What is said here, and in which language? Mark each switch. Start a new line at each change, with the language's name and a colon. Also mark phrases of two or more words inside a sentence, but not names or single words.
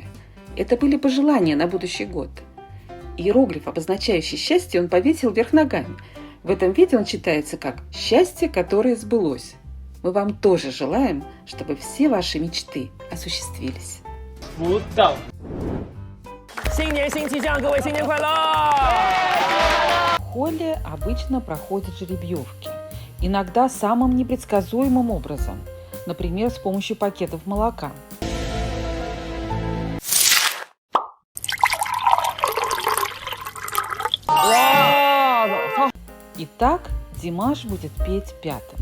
Russian: Это были пожелания на будущий год. Иероглиф, обозначающий счастье, он повесил вверх ногами. В этом виде он читается как «счастье, которое сбылось». Мы вам тоже желаем, чтобы все ваши мечты осуществились. Вот так.
Chinese: 新年新气象，各位新年快乐！
Russian: В холле обычно проходят жеребьевки. Иногда самым непредсказуемым образом. Например, с помощью пакетов молока. Итак, Димаш будет петь пятым.